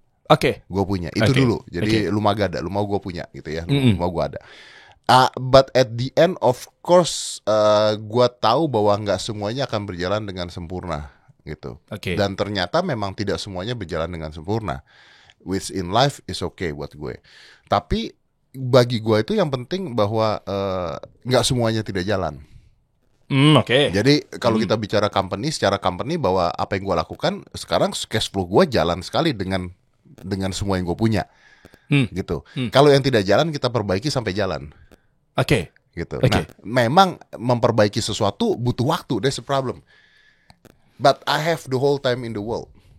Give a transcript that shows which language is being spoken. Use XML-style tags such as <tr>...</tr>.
<id>Oke. Gue punya. Itu dulu. Jadi lu mah gak ada. Lu mau gue punya gitu ya. Lu mau gue ada.</id> <en>But at the end of course</en> <id>gue tahu bahwa nggak semuanya akan berjalan dengan sempurna gitu. Dan ternyata memang tidak semuanya berjalan dengan sempurna.</id> <en>Which in life is okay</en> <id>buat gue. Tapi bagi gue itu yang penting bahwa nggak semuanya tidak jalan. Jadi kalau kita bicara secara company bahwa apa yang gue lakukan sekarang cash flow gue jalan sekali dengan semua yang gue punya. Gitu. Kalau yang tidak jalan kita perbaiki sampai jalan. Gitu. Nah, memang memperbaiki sesuatu butuh waktu.</id> <en>That's the problem. But I have the whole time in the world.</en>